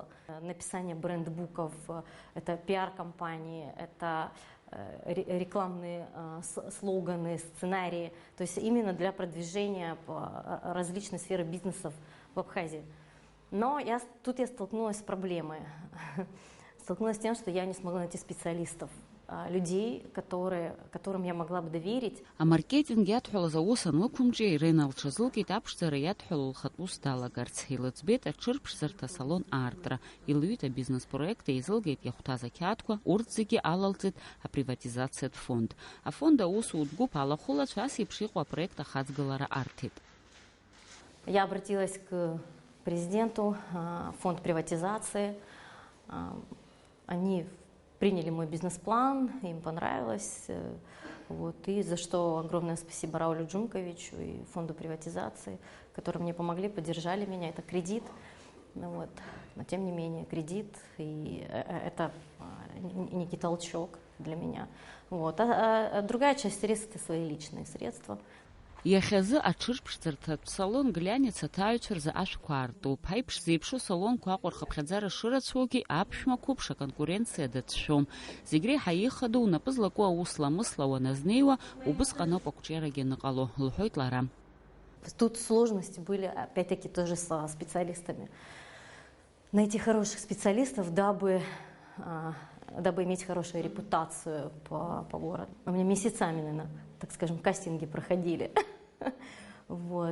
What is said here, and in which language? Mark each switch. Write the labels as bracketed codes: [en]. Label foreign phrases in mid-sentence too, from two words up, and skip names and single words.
[ru] Написание бренд-буков, это пиар-компании, это рекламные слоганы, сценарии, то есть именно для продвижения различных сфер бизнесов в Абхазии. Но тут я столкнулась с проблемой. Столкнулась с тем, что я не смогла найти специалистов, людей, которым я могла бы доверить. [ab] Амаркетинг иадҳәалаз аус анлықәымҿиа Ирина лҽазылкит аԥшӡара иадҳәало лхатәы ус далагарц. Илыӡбеит аҽырԥшӡарҭа асалон аартра. Илҩит абизнес-проект, еизылгеит иахәҭаз ақьаадқәа, урҭ зегьы алалҵит априватизациатә фонд. Афонд аусутә гәыԥ алахәылацәа ас еиԥш иҟоу апроект ахаҵгылара арҭеит. [ru] Я обратилась к президенту, фонд приватизации. Они приняли мой бизнес-план, им понравилось, вот, и за что огромное спасибо Раулю Джумковичу и фонду приватизации, которые мне помогли, поддержали меня. Это кредит, вот, но тем не менее кредит, и это некий толчок для меня. Вот. А другая часть средств – это свои личные средства. [ab] Иахьазы аҽырԥшӡарҭатә салон глянец аҭаҩцәа рзы ашәқәа аартуп. Аиԥш зеиԥшу салонқәа Аҟәа рхыԥхьаӡара шырацәоугьы аԥшәмақәоуп, аконкуренциа дацәшәом. Зегь реиҳа ихадоу унапы злаку аус-ламысла уаназнеиуа, убысҟан ауп ақәҿиарагьы аныҟало, лҳәоит лара. [ru] Тут сложности были, опять-таки, тоже со специалистами. Найти хороших специалистов, дабы иметь хорошую репутацию по городу. У меня месяцами, наверное, так скажем, кастинги проходили. Вот.